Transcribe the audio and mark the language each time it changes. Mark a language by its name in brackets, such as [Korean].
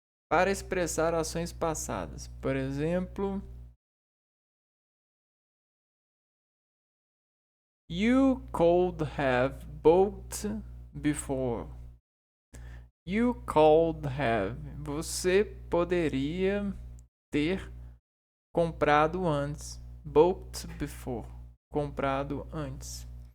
[Portuguese] Para expressar ações passadas. Por exemplo, [English] You could have bought before. You could have. [Portuguese] Você poderia ter comprado antes. [English] Bought before. [Portuguese] Comprado antes.